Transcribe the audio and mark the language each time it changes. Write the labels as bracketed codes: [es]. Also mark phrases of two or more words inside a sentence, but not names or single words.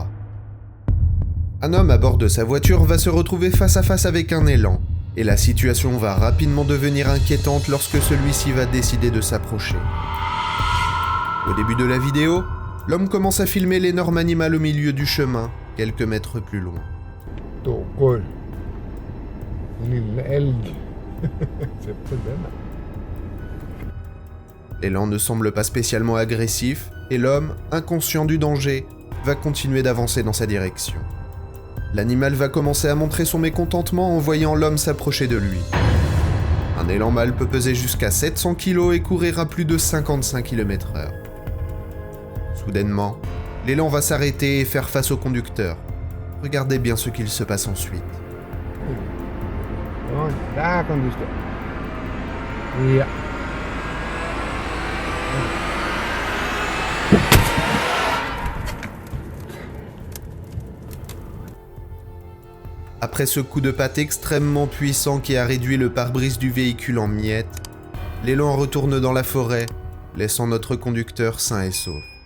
[fr] Un homme à bord de sa voiture va se retrouver face à face avec un élan, et la situation va rapidement devenir inquiétante lorsque celui-ci va décider de s'approcher. Au début de la vidéo, l'homme commence à filmer l'énorme animal au milieu du chemin, quelques mètres plus loin. [sv] Tågor. Lille älg. Se på den. [fr] L'élan ne semble pas spécialement agressif, et l'homme, inconscient du danger, va continuer d'avancer dans sa direction. L'animal va commencer à montrer son mécontentement en voyant l'homme s'approcher de lui. Un élan mâle peut peser jusqu'à 700 kg et courir à plus de 55 km/h. Soudainement, l'élan va s'arrêter et faire face au conducteur. Regardez bien ce qu'il se passe ensuite. [sv] Ja, där kan du stå. Ja. [fr] Après ce coup de patte extrêmement puissant qui a réduit le pare-brise du véhicule en miettes, l'élan retourne dans la forêt, laissant notre conducteur sain et sauf.